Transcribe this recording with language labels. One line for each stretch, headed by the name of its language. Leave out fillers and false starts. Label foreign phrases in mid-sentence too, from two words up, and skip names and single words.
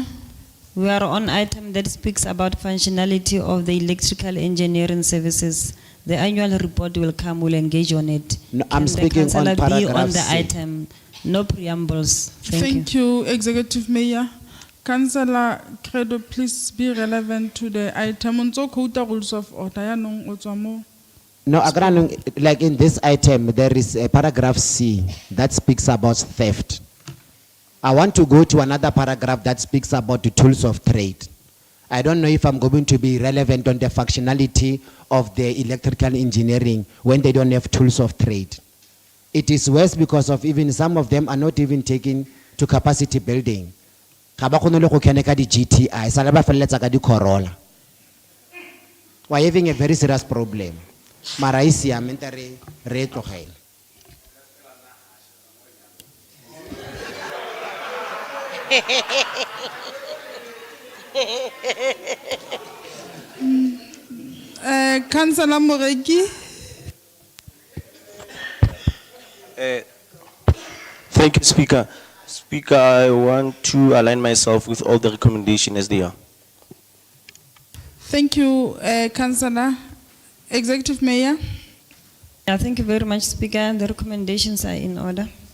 English: We are on item that speaks about functionality of the electrical engineering services. The annual report will come, we'll engage on it. No, I'm Can speaking on the councillor be paragraph on the C. item? No preambles. Thank you, Executive Mayor. Councillor Credo, please be relevant to the item. Unso quota rules of order,
Tswana: ya nong o tswa mo.
English: No, like in this item, there is a paragraph C that speaks about theft. I want to go to another paragraph that speaks about the tools of trade. I don't know if I'm going to be relevant on the functionality of the electrical engineering when they don't have tools of trade. It is worse because of even some of them are not even taken to capacity building.
Tswana: Ga ba kgone le go kena ka di GTI, sala ba feleletsa ka di Corolla.
English: We're having a very serious problem.
Tswana: Mara e siame, nte re e tlogele.
English: Councillor Moreki. Thank you, Speaker. Speaker, I want to align myself with all the recommendations as they are. Thank you, Councillor. Executive Mayor. Yeah, thank you very much, Speaker. The recommendations are in order.